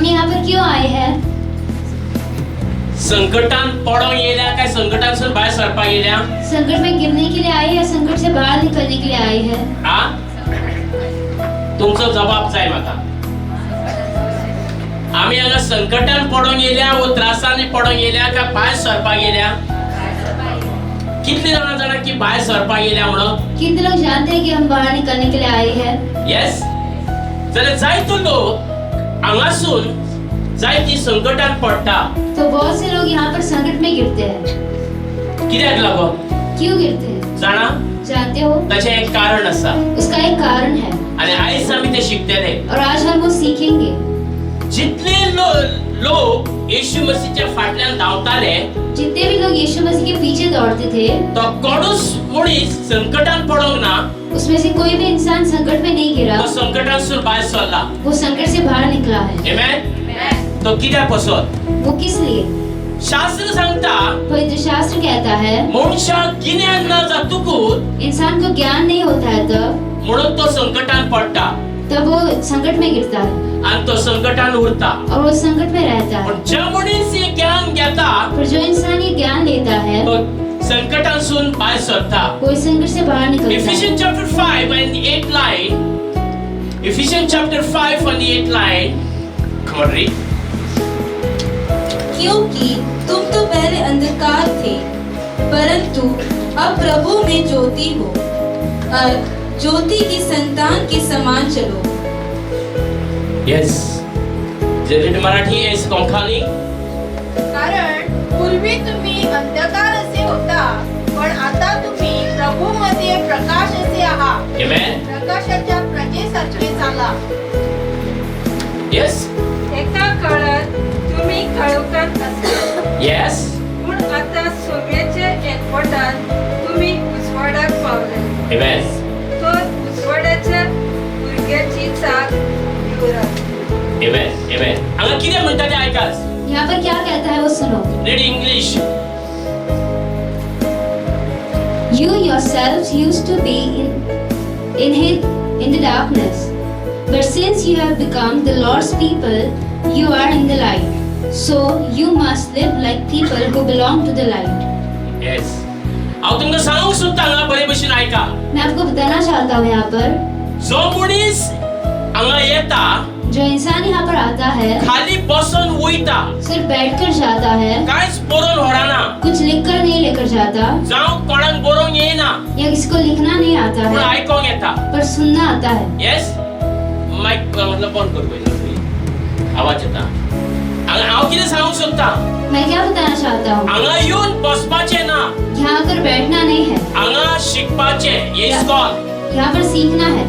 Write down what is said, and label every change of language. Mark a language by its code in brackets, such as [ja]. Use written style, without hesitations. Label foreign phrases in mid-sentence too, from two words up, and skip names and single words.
[hi] पर क्यों आए हैं? [kok] संकटान पडों येल्या काय संकटांसून बाहेर सरपाक येल्या? [hi] संकट में गिरने के लिए आए या संकट से बाहर निकलने के लिए आए हैं? [kok] हा? तुमचो जबाब जाय म्हाका. आम्ही हांगा संकटान पडों येल्या व त्रासांनी पडों येल्या काय भायर सरपाक येल्या? कितले जाणां जाणा की भायर सरपाक येल्या म्हणून? [hi] कितने लोग जानते हैं कि हम बाहर निकलने के लिए आए हैं? [kok] येस. जाल्यार जायतो लोक हांगासून जायती संकटान पडटा. [hi] तो बहुत से लोग यहाँ पर संकट में गिरते हैं. [kok] कित्याक लागोन? [hi] क्यों गिरते हैं? [kok] जाणा? [hi] जानते हो? [kok] ताचें एक कारण आसा [hi] उसका एक कारण है [kok] आनी आयज आमी ते शिकतले. [hi] और आज हम वो सीखेंगे. [kok] जितले लोक येशू मसीहच्या फाटल्यान धांवताले [hi] जितने भी लोग यीशु मसीह के पीछे दौड़ते थे, [kok] तो कोणूच मनीस संकटान पडोंक ना. [hi] उसमें से कोई भी इंसान संकट में नहीं गिरा. [kok] तो संकटांसून भायर सरला. [hi] वो संकट से बाहर निकला है. [kok] आमेन. तो कित्याक पासून? [hi] वो किस लिए? [kok] शास्त्र सांगता [hi] पवित्र शास्त्र कहता है [kok] मनशाक गिन्यान ना जातकूच [hi] इंसान को ज्ञान नहीं होता है तब [kok] म्हणून तो संकटान पडटा [hi] तब वो संकट में गिरता है [kok] आणि तो संकटान उरता. [hi] और वो संकट में रहता है. [kok] पण ज्या मनीस हे ज्ञान घेता [hi] पर जो इंसान ये ज्ञान लेता है [kok] तो संकटांसून भायर सरता. [hi] वो इस संकट से बाहर निकलता है. [en] Ephesians chapter 5 and the 8th line. Ephesians chapter 5 and the 8th line. Come on, read. [hi] क्योंकि तुम तो पहले अंधकार थे, परंतु अब प्रभु में ज्योति हो और ज्योति की संतान के समान चलो. [en] Yes. जरीट मराठी is कोंकणी. [mr] कारण पूर्वी तुम्ही अंधकार असे होता, पण आता तुम्ही प्रभूमध्ये प्रकाश असे आहात. Amen. प्रकाशाच्या प्रजेसारखे चाला. [kok] Yes. एका काळात तुम्ही काळोखात असले, Yes. पण आता सूर्याच्या एकवटात तुम्ही उजवाडात पावले. Amen. तो उजवाडाच्या भुरग्याची चाक घेऊन आला. Amen. Amen. हांगा कितें म्हणटा तें आयकास. [hi] यहाँ पर क्या कहता है वो सुनो. [en] Read English. You yourselves used to be in the darkness, but since you have become the Lord's people, you are in the light. So you must live like people who belong to the light. Yes. [kok] हांव तुमकां सांगूंक सोदता हांगा बरे भशेन आयका. [hi] मैं आपको बताना चाहता हूँ यहाँ पर [kok] जो मनीस हांगा येता [hi] जो इंसान यहाँ पर आता है [kok] खाली बसून वयता, [hi] सिर्फ बैठकर जाता है, [kok] कांयच बरोवन व्हराना, [hi] कुछ लिखकर नहीं लेकर जाता [kok] जावं कोणाक बरोवंक येना, [hi] या किसी को लिखना नहीं आता [kok] पूण [hi] है [kok] आयकोंक येता. [hi] पर सुनना आता है. [kok] येस. मायक मतलब बंद कर पयलीं. आवाज येता. हांव कितें सांगूंक सोदता, [hi] मैं क्या बताना चाहता हूँ, [kok] हांगा येवन बसपाचें ना, [hi] यहाँ आकर बैठना नहीं है, [kok] हांगा शिकपाचें. हे इस्कॉल, [hi] यहाँ पर सीखना है.